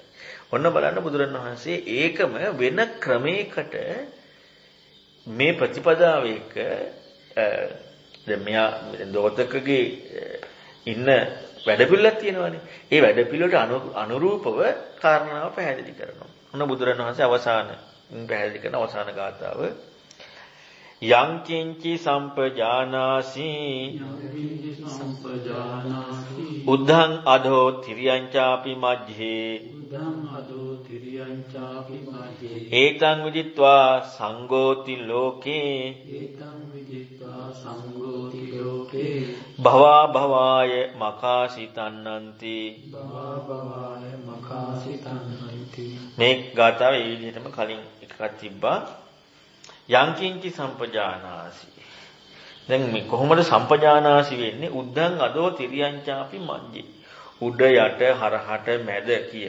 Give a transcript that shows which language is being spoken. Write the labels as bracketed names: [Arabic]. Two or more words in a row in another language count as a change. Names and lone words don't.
[Sinhala] ඔන්න බලන්න බුදුරණවහන්සේ ඒකම වෙන ක්‍රමයකට මේ ප්‍රතිපදාව එක දැන් මෙයා දෝතකගේ ඉන්න වැඩපිළිවෙලක් තියෙනවානේ. ඒ වැඩපිළිවෙලට අනුරූපව කාරණාව පැහැදිලි කරනවා. ඔන්න බුදුරණවහන්සේ අවසාන පැහැදිලි කරන අවසාන ගාථාව [Pali] යං කිංචි සම්පජානාසි උද්ධං අධෝ තිරියංචාපි මජ්ජේ ඒතං විදිත්වා සංඝෝති ලෝකේ භවා භවාය මකාසිතන්නන්ති [Sinhala] මේ ගාථාව ඒ විදිහටම කලින් එකක් තිබ්බා. [Pali] යංකින්චි සම්පජානාසි. [Sinhala] දැන් මේ කොහොමද සම්පජානාසි වෙන්නේ? [Pali] උද්දං අදෝ තිරියංචාපි මජ්ජේ. [Sinhala] උඩ යට හරහට මැද කියන.